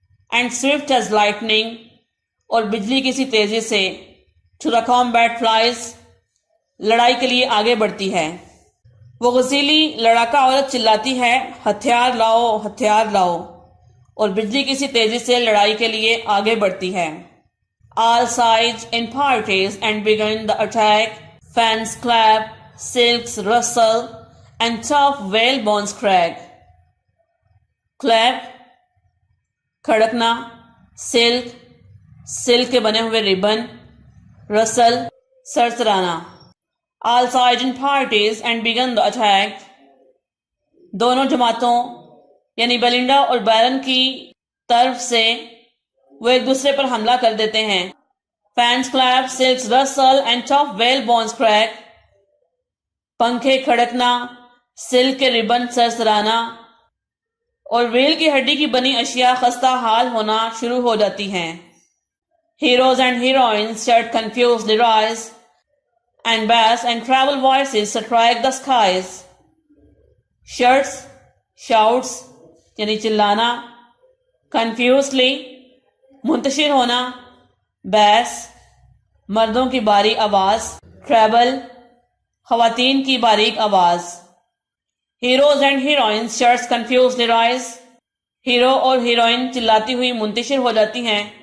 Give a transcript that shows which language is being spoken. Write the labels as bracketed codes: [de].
[en] And swift as lightning, [ur] اور بجلی کی سی تیزی سے, [en] to the combat flies, [ur] لڑائی کے لیے آگے بڑھتی ہے. وہ غسیلی لڑاکا عورت چلاتی ہے, ہتھیار لاؤ, ہتھیار لاؤ, اور بجلی کی سی تیزی سے لڑائی کے لیے آگے بڑھتی ہے. [en] All sides in parties and began the attack. Fans clap, silks rustle, and tough whalebones crack. [ur] Clap, کھڑکنا, silk کے بنے ہوئے ریبن, رسل, سرسرانا. [en] All sides in parties and began the attack. [ur] دونوں جماعتوں یعنی بیلنڈا اور بیرن کی طرف سے وہ ایک دوسرے پر حملہ کر دیتے ہیں. [en] Fans clap, silks rustle, and tough whalebones crack. [ur] پنکھے کھڑکنا, سلک کے ریبن سرسرانا اور ویل کی ہڈی کی بنی اشیاء خستہ حال ہونا شروع ہو جاتی ہیں. [en] Heroes and heroines shout confusedly rise, and bass and treble voices strike the skies. [ur] Shouts یعنی چلانا, confusedly منتشر ہونا, bass مردوں کی باری آواز, treble خواتین کی باریک آواز. [en] Heroes and heroines shout confusedly rise, [ur] hero اور ہیروئن چلاتی ہوئی منتشر ہو جاتی ہیں.